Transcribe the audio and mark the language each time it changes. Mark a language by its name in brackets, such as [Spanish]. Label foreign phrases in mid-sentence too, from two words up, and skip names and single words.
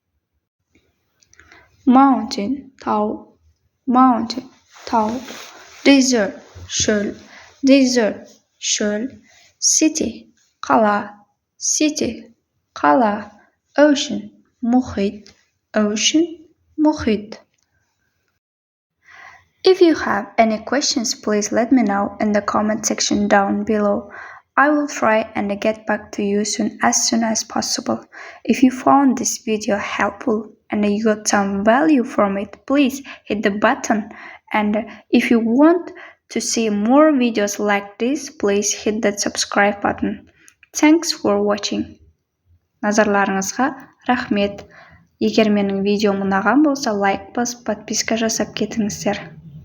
[English] Mountain, тау, mountain, тау, desert, шөл, desert, шөл, city, қала, city, қала, ocean, мұхит, ocean, мұхит. If you have any questions, please let me know in the comment section down below. I will try and get back to you as soon as possible. If you found this video helpful and you got some value from it, please hit the button. And if you want to see more videos like this, please hit that subscribe button. Thanks for watching. [Kazakh] Назарларыңызға рахмет. Егер менің видеом ұнаған болса, лайк басып, подписка жасап кетіңіздер.